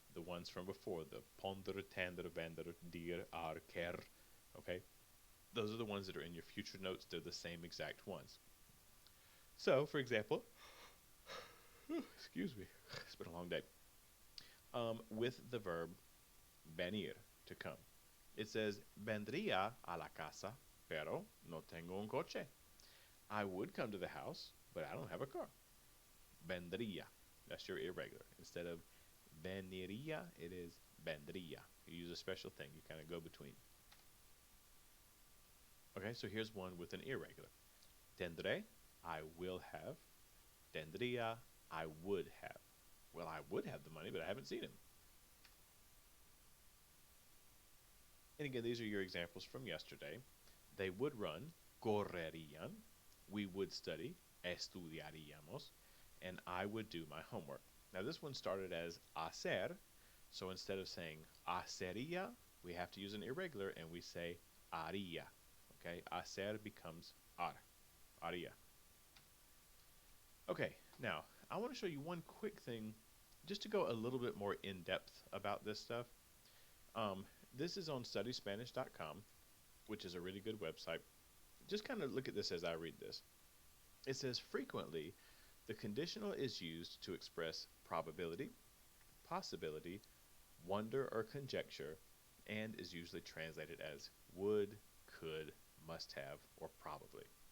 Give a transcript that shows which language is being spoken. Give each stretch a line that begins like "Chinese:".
English: The ones from before, the ponder, tander, vander, dir, ar, ker. Okay? Those are the ones that are in your future notes. They're the same exact ones. So, for example, excuse me, it's been a long day. With the verb venir, to come. It says,
Spanish: vendría a la casa, pero no tengo un coche.
English: I would come to the house, but I don't have a car. Vendría. That's your irregular. Instead of veniría, it is vendría. You use a special thing. You kind of go between. Okay, so here's one with an irregular. Tendré, I will have. Tendría, I would have. Well, I would have the money, but I haven't seen him. And again, these are your examples from yesterday. They would run, correrían. We would study, estudiaríamos. And I would do my homework. Now, this one started as hacer. So instead of saying hacería, we have to use an irregular and we say haría. Okay, hacer becomes haría. Okay, now I want to show you one quick thing just to go a little bit more in depth about this stuff. This is on studyspanish.com, which is a really good website. Just kind of look at this as I read this. It says frequently the conditional is used to express probability, possibility, wonder or conjecture, and is usually translated as would, could, must have, or probably.